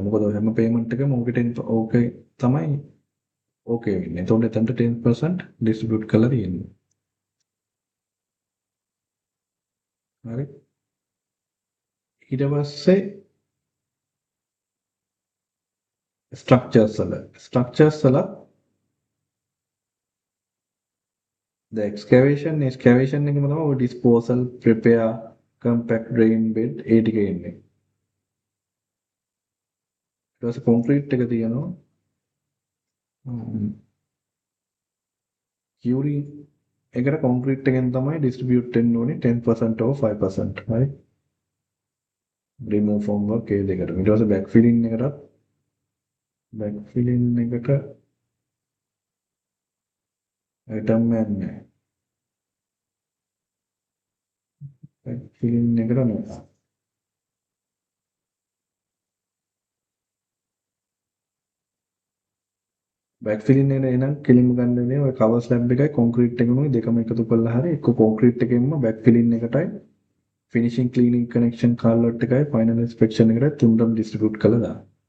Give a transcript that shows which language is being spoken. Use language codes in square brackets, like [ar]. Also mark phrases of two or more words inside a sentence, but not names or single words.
[si] මොකද හැම පේමන්ට් එකම ඕකේ තමයි ඕකේ වෙන්නේ. එතකොට එතනට 10% ඩිස්ට්‍රිබියුට් කරලා තියෙනවා. හරි. ඊට පස්සේ ස්ට්‍රක්චර්ස් වල [en] the excavation [si] එකම තමයි ඔය [en] disposal prepare compact drain bed [si] ඒ ටික එන්නේ. ඊට පස්සේ කොන්ක්‍රීට් එක තියෙනවා. curing එකට කොන්ක්‍රීට් එකෙන් තමයි distribute වෙන්න ඕනේ 10% or 5%. හරි. [en] remove from work [si] ඒ දෙකට. ඊට පස්සේ backfilling එකට item නැහැ. backfilling එකට නෑ. backfilling එකට එනම් කෙලින්ම ගන්න වෙන්නේ ඔය [en] cover slab [si] එකයි කොන්ක්‍රීට් එකනුයි දෙකම එකතු කරලා හරි එක්ක කොන්ක්‍රීට් එකෙන්ම backfilling එකටයි [en] finishing cleaning connection [si] කාල්ලොට් එකයි [en] final inspection [si] එකට තුන්ටම distribute කරලා දාන්න.